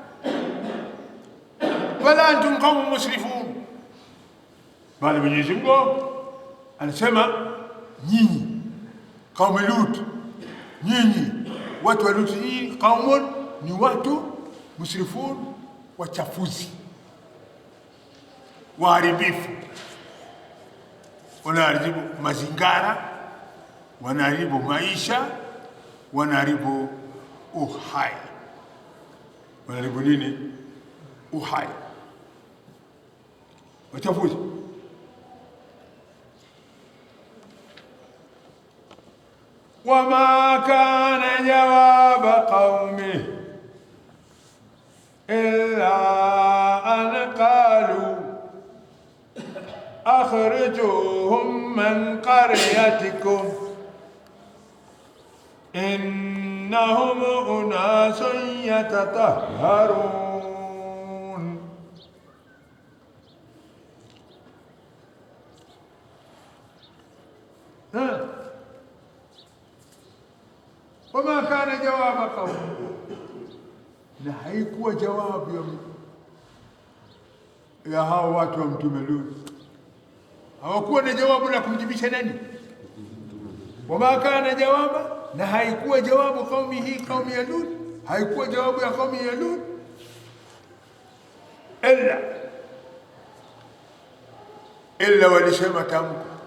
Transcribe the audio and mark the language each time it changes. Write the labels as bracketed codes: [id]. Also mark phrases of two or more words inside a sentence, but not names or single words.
[ar] ولا أنتم قوم مسرفون, [sw] bali Mwenyezi Mungu anasema nyinyi kaumu Lut, nyinyi watu wa Lut, nyinyi kaumun ni watu musrifun, wachafuzi, waharibifu, wanaharibu mazingara, wanaharibu maisha, wanaharibu uhai. Wanaharibu nini? Uhai, wachafuzi. [ar] وما كان جواب قومه إلا أن قالوا أخرجوهم من قريتكم إنهم أناس يتطهرون. وما كان جواب قومه, [sw] na haikuwa jawabu ya hao watu wa Mtume Lut. Hawakuwa na jawabu la kumjibisha nani? [ar] وما كان جواب, [sw] na haikuwa jawabu kaumi hii, kaumi ya Lut, haikuwa jawabu ya kaumi ya Lut illa walisema tamko.